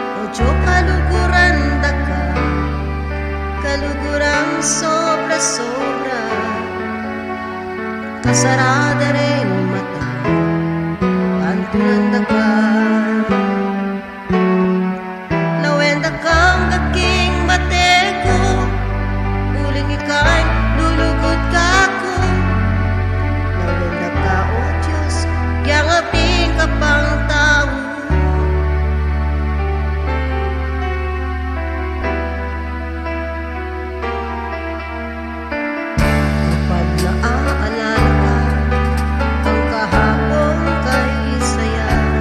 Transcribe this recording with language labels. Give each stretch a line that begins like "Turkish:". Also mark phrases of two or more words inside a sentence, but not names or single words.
Pampanga: Ojo kaluguran da ka, kalugurang sobra-sobra, kasarada rin mata, pantunan da ka. Lawenda kang kaking mateko, uling ikay lulugod ka ko. Lawenda ka, o Diyos, kaya nga ka pang tao.
Filipino: Kapag naaalala ka, ang kahapon kay saya.